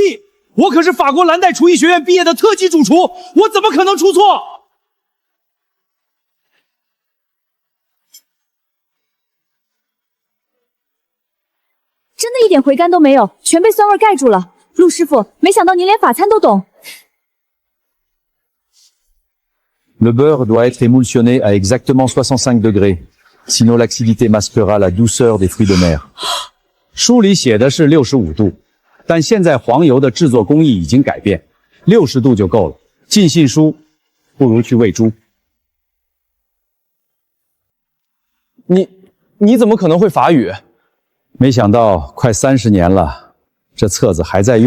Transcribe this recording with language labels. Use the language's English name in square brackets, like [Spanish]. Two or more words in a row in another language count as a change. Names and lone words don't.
[Chinese] 我可是法国蓝带厨艺学院毕业的特级主厨，我怎么可能出错？真的一点回甘都没有，全被酸味盖住了。陆师傅，没想到您连法餐都懂。 [French] Le beurre doit être émulsionné à exactement 65 degrés, sinon l'acidité masquera la douceur des fruits de mer. [Chinese] 书里写的是65度，但现在黄油的制作工艺已经改变，60度就够了。尽信书，不如去喂猪。你怎么可能会法语？没想到快30年了，这册子还在用。